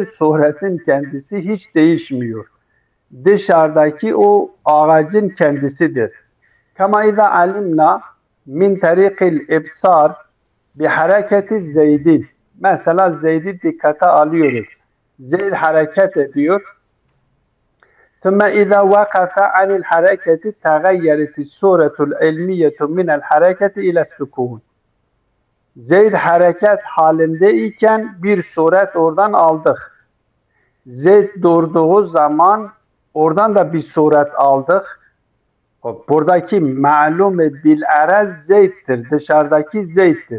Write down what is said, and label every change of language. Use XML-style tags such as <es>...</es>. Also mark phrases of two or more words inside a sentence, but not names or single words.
<tr>Suretin kendisi hiç değişmiyor. Dışarıdaki o ağacın kendisidir.</tr> <ar>كما إذا علمنا من طريق الإبصار بحركة زيد.</ar> <tr>Mesela Zeyd'i dikkate alıyoruz. Zeyd hareket ediyor.</tr> <ar>ثم إذا وقف عن الحركة تغيرت الصورة العلمية من الحركة إلى السكون.</ar> <tr>Zeyd hareket halindeyken bir suret oradan aldık. Zeyd durduğu zaman oradan da bir suret aldık. Buradaki</tr> <ar>معلوم بالعرض</ar> <tr>Zeyd'tir. Dışarıdaki Zeyd'tir.</tr>